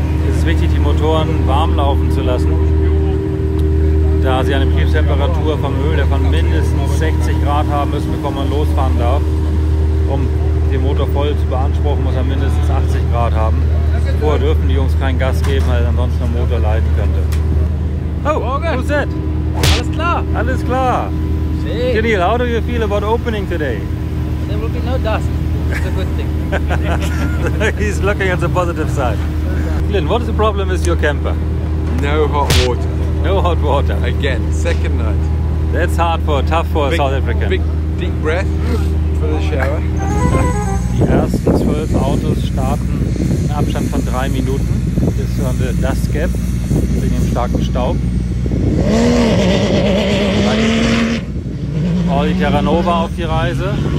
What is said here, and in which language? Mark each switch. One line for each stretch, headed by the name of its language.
German: Es ist wichtig, die Motoren warm laufen zu lassen, da sie eine Betriebstemperatur vom Öl von mindestens 60 Grad haben müssen, bevor man losfahren darf. Um den Motor voll zu beanspruchen, muss er mindestens 80 Grad haben. Vorher dürfen die Jungs kein Gas geben, weil ansonsten der Motor leiden könnte.
English: Oh, who's that?
German: Alles klar. Alles klar.
English: Hey. Kenil, how do you feel about opening today? There will be no dust. It's a good thing. He's looking at the positive side. Glenn, what is the problem with your camper? No hot water. No hot water. Again, second night. That's tough for a South African. Big deep breath for the shower.
German: Die ersten 12 Autos starten in Abstand von 3 Minuten bis zur Dust Gap wegen dem starken Staub. Audi Terranova auf die Reise.